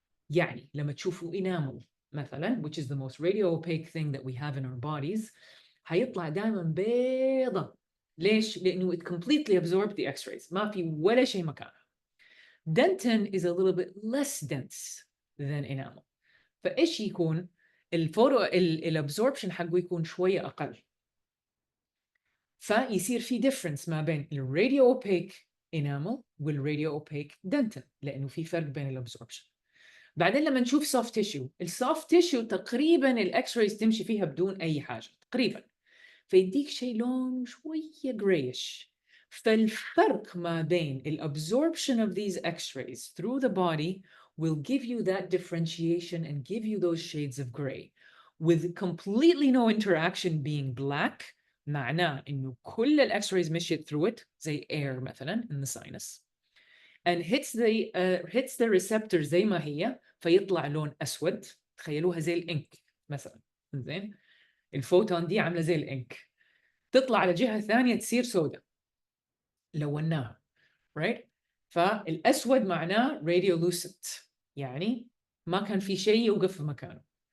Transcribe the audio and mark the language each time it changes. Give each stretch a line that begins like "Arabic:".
Arabic: يعني لما تشوفوا
English: enamel مثلا, which is the most radio opaque thing that we have in our bodies,
Arabic: هيطلع دائما بيضة. ليش؟ لأنه
English: it completely absorbed the X-rays.
Arabic: ما في ولا شيء مكانها.
English: Dentin is a little bit less dense than enamel.
Arabic: فإيش يكون؟ الابزوربشن حقه يكون شوية أقل. فيصير في difference ما بين الراديو اوبيك enamel والراديو اوبيك dentin لأنه في فرق بين الابزوربشن. بعدين لما نشوف soft tissue، السوفت تيشو تقريبا الاكس رايز تمشي فيها بدون أي حاجة تقريبا، فيديك شيء لون شوية grayish. فالفرق ما بين
English: الabsorption of these X-rays through the body will give you that differentiation and give you those shades of gray. With completely no interaction being black،
Arabic: معناه إنه كل الX-rays مشيت
English: through it زي air مثلا in the sinus and hits the receptor
Arabic: زي ما هي فيطلع لون أسود. تخيلوها زي الإنك مثلا، زين؟ الفوتون دي عاملة زي الإنك، تطلع على جهة ثانية تصير سوداء، لوناها right. فالأسود معناه radiolucent، يعني ما كان في شيء يوقف في مكانه.